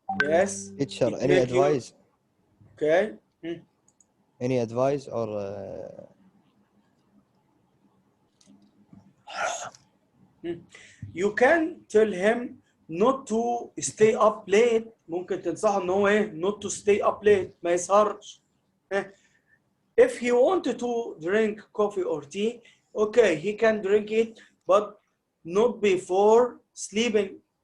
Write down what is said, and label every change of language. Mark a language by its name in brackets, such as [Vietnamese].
[English] Yes. Teacher, any advice? Okay. Any advice or You can tell him not to stay up late. [Arabic] ممكن تنصحه ان هو ايه [English] not to stay up late [Arabic] ما يسهرش. [English] If he wanted to drink coffee or tea, okay, he can drink it, but not before sleeping.